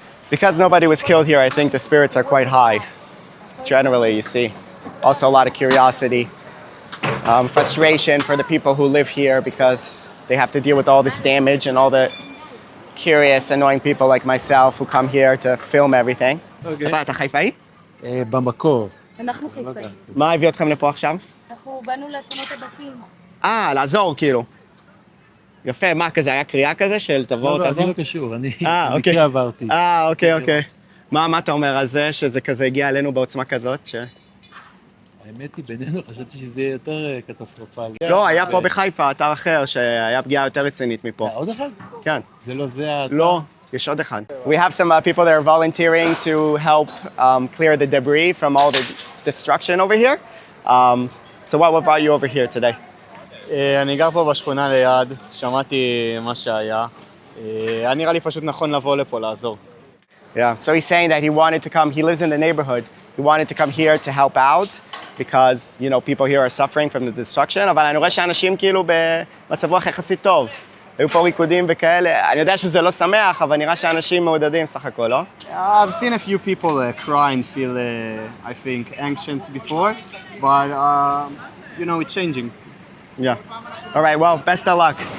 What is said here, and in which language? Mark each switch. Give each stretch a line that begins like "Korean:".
English: Because nobody was killed here, I think the spirits are quite high. Generally, you see. Also a lot of curiosity, frustration for the people who live here because they have to deal with all this damage and all the curious, annoying people like myself who come here to film everything.
Hebrew: אתה חיפאי? במקור. אנחנו חיפאים. מה הביא אתכם לפה עכשיו? אנחנו באנו לפנות את הבתים. לעזור כאילו. יפה, מה כזה, היה קריאה כזה של תבואו תעזור? לא, אני לא קשור, אני במקרה עברתי. אוקיי. מה אתה אומר על זה, שזה כזה הגיע אלינו בעוצמה כזאת? האמת היא, בינינו חשבתי שזה יהיה יותר קטסטרופלי. לא, היה פה בחיפה, אתר אחר, שהיה פגיעה יותר רצינית מפה. עוד אחד? כן. זה לא זה האתר? לא, יש עוד אחד.
English: We have some people that are volunteering to help clear the debris from all the destruction over here. So what brought you over here today?
Hebrew: אני גר פה בשכונה ליד, שמעתי מה שהיה. היה נראה לי פשוט נכון לבוא לפה, לעזור.
English: Yeah, so he's saying that he wanted to come, he lives in the neighborhood, he wanted to come here to help out because, you know, people here are suffering from the destruction,
Hebrew: אבל אני רואה שאנשים כאילו במצב רוח יחסית טוב. היו פה ריקודים וכאלה, אני יודע שזה לא שמח, אבל נראה שאנשים מעודדים סך הכל, לא?
English: I've seen a few people cry and feel, I think, anxious before, but, you know, it's changing. Yeah. All right, well, best of luck.